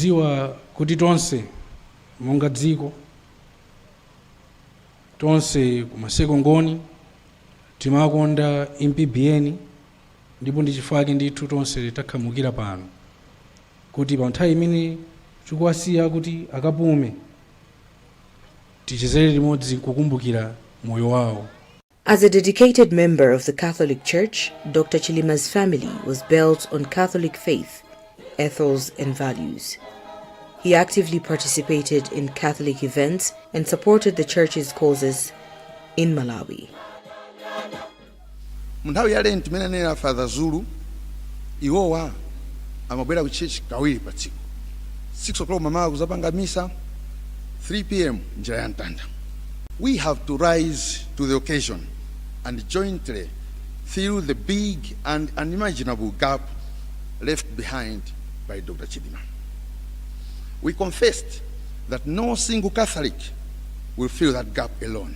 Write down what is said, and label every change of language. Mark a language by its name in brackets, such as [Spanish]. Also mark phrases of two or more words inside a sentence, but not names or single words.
[Nyanja] Tikudziwa kuti tonse monga dziko tonse kumasekongoni timakonda MPBN ndipo ndi chifukwa ndithu tonse takhamukira pano kuti pa nthawi imene tikuwasiya kuti akapume tichezere limodzi kukumbukira moyo wawo. [English] As a dedicated member of the Catholic Church, Dr. Chilima's family was built on Catholic faith, ethos and values. He actively participated in Catholic events and supported the church's causes in Malawi. [Nyanja] Munthawi ya lenti mene nena Father Zulu iwowa amabwera ku church kawiri pa tsiku. 6 o'clock mama kuzapanga misa, 3 p.m. njira ya mtanda. [English] We have to rise to the occasion and jointly fill the big and unimaginable gap left behind by Dr. Chilima. We confessed that no single Catholic will fill that gap alone.